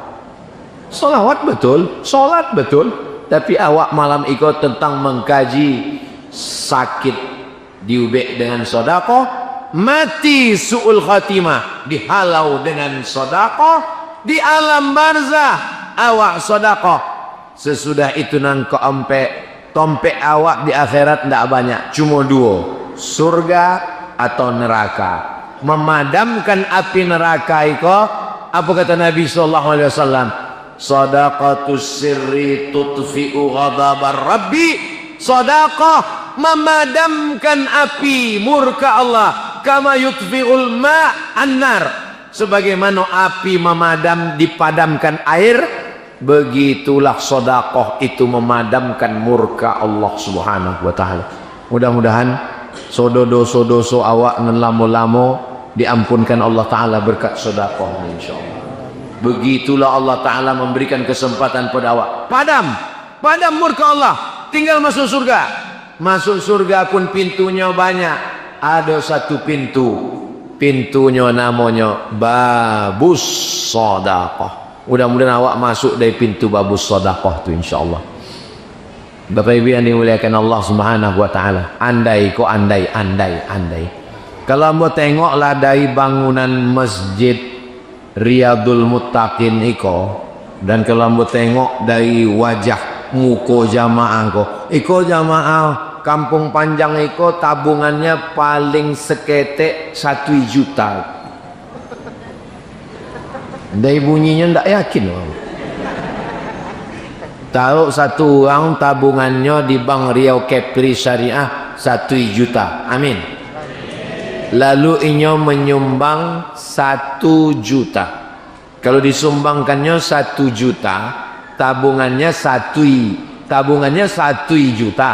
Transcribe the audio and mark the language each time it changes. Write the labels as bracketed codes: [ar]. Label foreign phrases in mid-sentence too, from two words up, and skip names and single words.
[id] Solawat betul, solat betul, tapi awak malam ikut tentang mengkaji sakit diubek dengan sedekah, mati [ar] سوء الخاتمة [id] dihalau dengan sedekah, di alam barzah awak sedekah. Sesudah itu nang tompek awak di akhirat tidak banyak, cuma 2, surga atau neraka. Memadamkan api neraka itu apa kata Nabi [ar] صلى الله عليه وسلم? صدقة السر تطفئ غضب الرب. [id] Sadaqah memadamkan api murka Allah, [ar] كما يطفئ الماء النار. [id] Sebagaimana api dipadamkan air, begitulah sedekah itu memadamkan murka Allah [ar] سبحانه وتعالى. [id] Mudah-mudahan dosa-dosa awak [min] nan lamo-lamo [id] diampunkan Allah taala berkat sedekah insyaallah. Begitulah Allah taala memberikan kesempatan pada awak. Padam murka Allah, tinggal masuk surga. Masuk surga pun pintunya banyak. Ada satu pintunya namanya babus sedekah. Mudah-mudahan awak masuk dari pintu babus sedekah tu insyaallah. Bapak Ibu yang dimuliakan Allah [ar] سبحانه وتعالى, [id] andai kalau mau tengoklah dari bangunan masjid Riyadul Muttaqin iko, dan kalau mau tengok dari wajah muka jamaah iko jamaah Kampung Panjang iko tabungannya paling seketek 1 juta. Dari bunyinya ndak yakin orang. Taruh satu orang tabungannya di Bank Riau Kepri Syariah 1 juta. Amin. Lalu inyo menyumbang 1 juta. Kalau disumbangkannya 1 juta, tabungannya 1 juta.